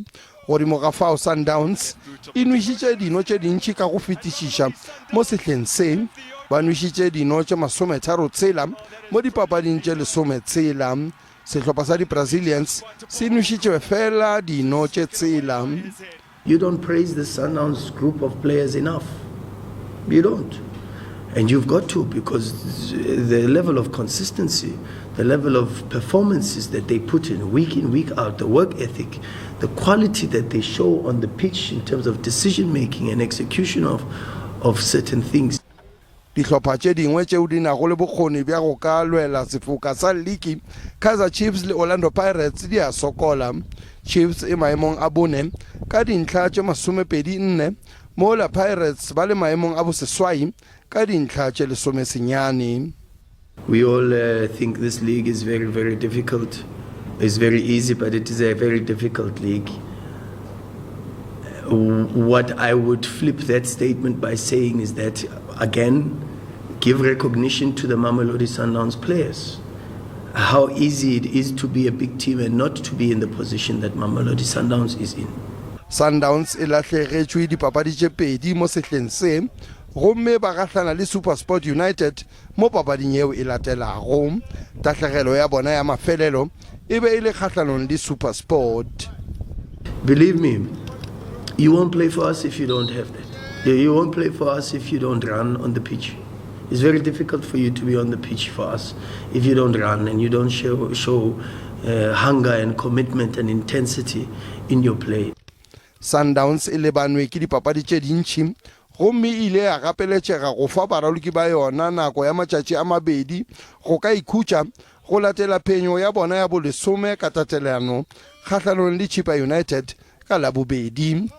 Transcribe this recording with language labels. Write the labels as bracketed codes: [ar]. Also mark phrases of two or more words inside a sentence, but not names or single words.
[nso] Godimo ga fao Sundowns e nwišitše dino tše dintši ka go fetišiša mo sehleng se, ba nwišitše dino tše masometharo tshela mo dipapading tše lesometshela. Sehlopha sa di-Brazilians se nwišitše fela dino tše tshela. [en] You don't praise the Sundowns group of players enough. You don't. And you've got to, because the level of consistency, the level of performances that they put in, week out, the work ethic, the quality that they show on the pitch in terms of decision making and execution of certain things. [nso] Dihlopha tše dingwe tšeo di nago le bokgoni bja go ka lwela sefoka sa lliki, Kaizer Chiefs le Orlando Pirates di a sokola. Chiefs e maemong a bone ka dintlha tše 24, mola Pirates ba le maemong a boseswai ka dintlha tše 10. [en] We all think this league is very, very difficult. It's very easy, but it is a very difficult league. What I would flip that statement by saying is that, again, give recognition to the Mamelodi Sundowns players. How easy it is to be a big team and not to be in the position that Mamelodi Sundowns is in. [nso] Sundowns e lahlegetšwe dipapadi tše pedi mo sehleng se, gomme ba gahlana le SuperSport United mo papading yeo e latelago. Tahlegelo ya bona ya mafelelo e be e le kgahlanong le SuperSport. [en] Believe me, you won't play for us if you don't have that. You won't play for us if you don't run on the pitch. It's very difficult for you to be on the pitch for us if you don't run and you don't show hunger and commitment and intensity in your play. [nso] Sundowns e lebanwe ke dipapadi tše dintši, gomme ile ya gapeletšega go fa baraloki ba yona nako ya matšatši a mabedi go ka ikhutša go latela phenyo ya bona ya bolesome ka tatelano kgahlanong le Chipa United ka labobedi.